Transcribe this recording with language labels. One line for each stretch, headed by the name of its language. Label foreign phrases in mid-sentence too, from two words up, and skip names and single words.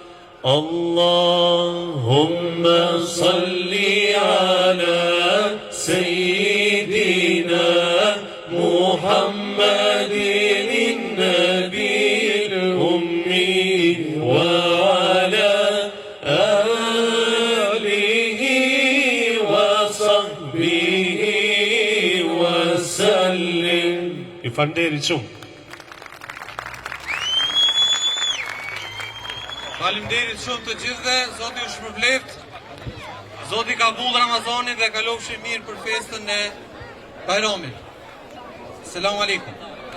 Arabic: اللهم صل على سيدنا محمد النبي الأمي وعلى آله وصحبه وسلم.
Albanian: Ju falenderit shumë. Faleminderit shumë të gjithëve, Zoti ju shpërbleft. Zoti ka vull Ramazanin dhe kalofshi mirë për festën e Bajramit.
Arabic: سلام عليكم.